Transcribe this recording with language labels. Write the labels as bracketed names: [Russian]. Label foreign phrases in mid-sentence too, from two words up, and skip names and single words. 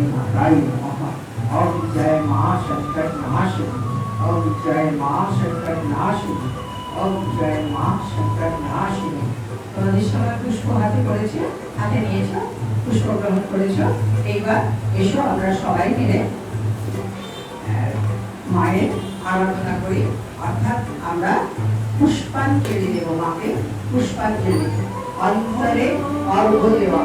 [Sanskrit] मात्राय नमः। [Hindi] ओम जय मां संकट नाशिनी। ओम जय मां संकट नाशिनी। ओम जय मां संकट नाशिनी। [Bangla] তোমাদের সবাই পুষ্প হাতে করেছে, হাতে নিয়েছো, পুষ্প গ্রহণ করেছো। এইবার এসো আমরা সবাই মিলে মায়ের আরাধনা করি, অর্থাৎ আমরা পুষ্পাঞ্জলি দেব মাকে। পুষ্পাঞ্জলি অন্তরে অর্ঘ্য দেওয়া।